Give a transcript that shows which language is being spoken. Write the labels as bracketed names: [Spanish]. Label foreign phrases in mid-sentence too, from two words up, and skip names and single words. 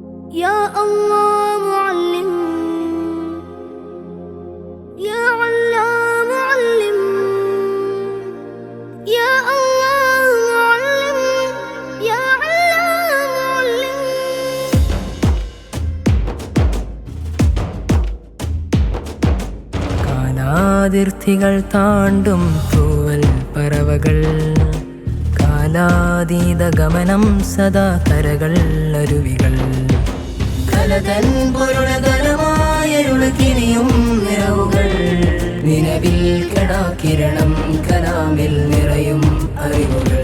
[Arabic] يا الله معلم، يا علام معلم، يا الله معلم، يا علام معلم. [Malayalam] കാലാതിർത്തികൾ താണ്ടും തൂവൽ പറവകൾ, കാലാതീത ഗമനം സദാ കരകൾ അരുവികൾ, കലതൻ പൊരുളകരമായരുളകിരിയും നിറവുകൾ, നിലവിൽ കടാകിരണം കലാമിൽ നിറയും അറിവുകൾ.